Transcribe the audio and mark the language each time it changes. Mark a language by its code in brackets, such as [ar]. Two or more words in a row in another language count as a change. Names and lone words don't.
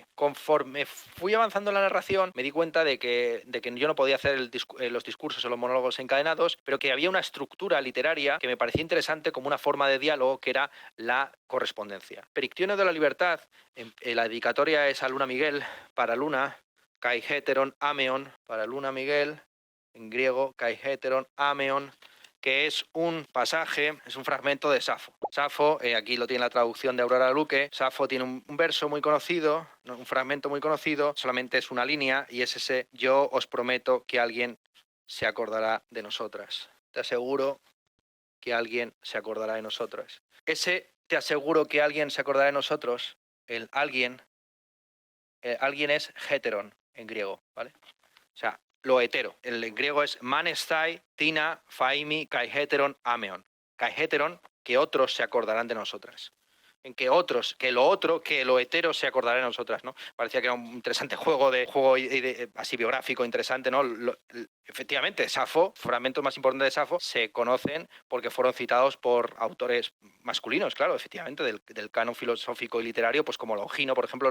[es] Conforme fui avanzando en la narración, me di cuenta de que yo no podía hacer los discursos o los monólogos encadenados, pero que había una estructura literaria que me parecía interesante como una forma de diálogo, que era la correspondencia. Perictione de la libertad, la dedicatoria es a Luna Miguel, para Luna, [el] καὶ ἕτερον ἀμμέων, [es] para Luna Miguel, en griego, [el] καὶ ἕτερον ἀμμέων, [es] que es un pasaje, es un fragmento de Safo. Safo, aquí lo tiene la traducción de Aurora Luque, Safo tiene un verso muy conocido, un fragmento muy conocido, solamente es una línea, y es ese: yo os prometo que alguien se acordará de nosotras. Te aseguro que alguien se acordará de nosotras. Ese te aseguro que alguien se acordará de nosotros, el alguien es heteron en griego, ¿vale? O sea, lo hetero. El en griego es [el] μνάσεσθαι τινα φαῖμι καὶ ἕτερον ἀμμέων. Καὶ ἕτερον, [es] que otros se acordarán de nosotras. En que otros, que lo otro, que lo hetero se acordará de nosotras, ¿no? Parecía que era un interesante juego así biográfico, interesante, ¿no? Efectivamente, Safo, fragmentos más importantes de Safo, se conocen porque fueron citados por autores masculinos, claro, efectivamente, del canon filosófico y literario, pues como Longino, por ejemplo.